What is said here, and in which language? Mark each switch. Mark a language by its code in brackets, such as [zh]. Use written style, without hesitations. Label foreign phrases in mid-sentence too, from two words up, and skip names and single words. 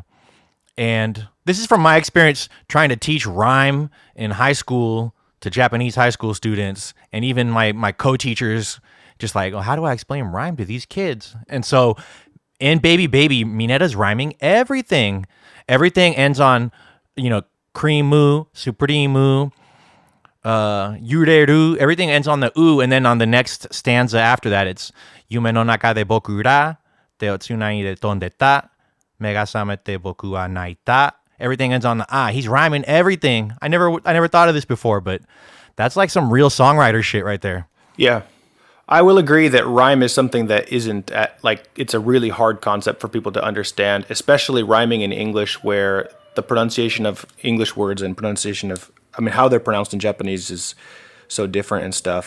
[en] And this is from my experience trying to teach rhyme in high school to Japanese high school students, and even my co-teachers, just like, oh, how do I explain rhyme to these kids? And so in Baby Baby, Mineta's rhyming everything. Everything ends on, you know, [ja] クリーム、シュプリーム、ゆれる. [en] Everything ends on the u, and then on the next stanza after that, it's [ja] 夢の中で僕ら手をつないで飛んでた目が覚めて僕は泣いた. [en] Everything ends on the ah. He's rhyming everything. I never thought of this before, but that's like some real songwriter shit right there. Yeah. I will agree that rhyme is something that isn't it's a really hard concept for people to understand, especially rhyming in English, where the pronunciation of English words and pronunciation of, I mean, how they're pronounced in Japanese is so different and stuff.